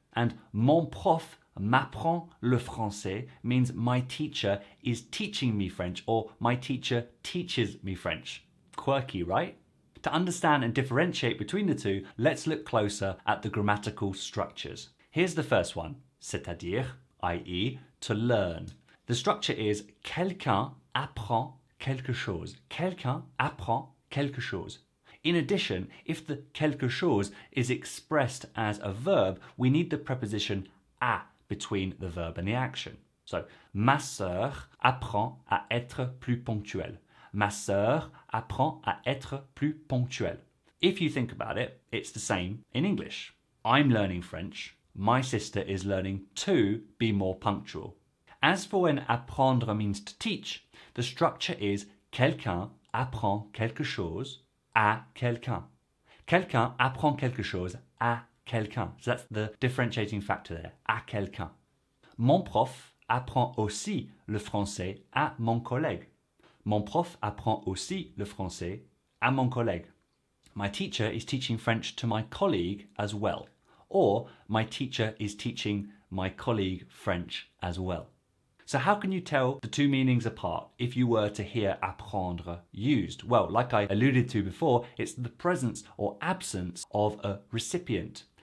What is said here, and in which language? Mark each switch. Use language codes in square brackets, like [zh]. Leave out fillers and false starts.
[en] And [fr] mon prof m'apprend le français [en] means my teacher is teaching me French or my teacher teaches me French. Quirky, right? To understand and differentiate between the two, let's look closer at the grammatical structures. Here's the first one, [fr] c'est-à-dire, [en] i.e., to learn. The structure is [fr] quelqu'un apprend quelque chose. Quelqu'un apprend quelque chose. [en] In addition, if the quelque chose is expressed as a verb, we need the preposition à between the verb and the action. [fr] So, ma sœur apprend à être plus ponctuelle. Ma sœur apprend à être plus ponctuelle. [en] If you think about it, it's the same in English. I'm learning French. My sister is learning to be more punctual. As for when apprendre means to teach, the structure is [fr] quelqu'un apprend quelque chose à quelqu'un. Quelqu'un apprend quelque chose à quelqu'un. [en] So that's the differentiating factor there, [fr] à quelqu'un. Mon prof apprend aussi le français à mon collègue. Mon prof apprend aussi le français à mon collègue. [en] My teacher is teaching French to my colleague as well. Or my teacher is teaching my colleague French as well. So how can you tell the two meanings apart if you were to hear apprendre used? Well, like I alluded to before, it's the presence or absence of a recipient.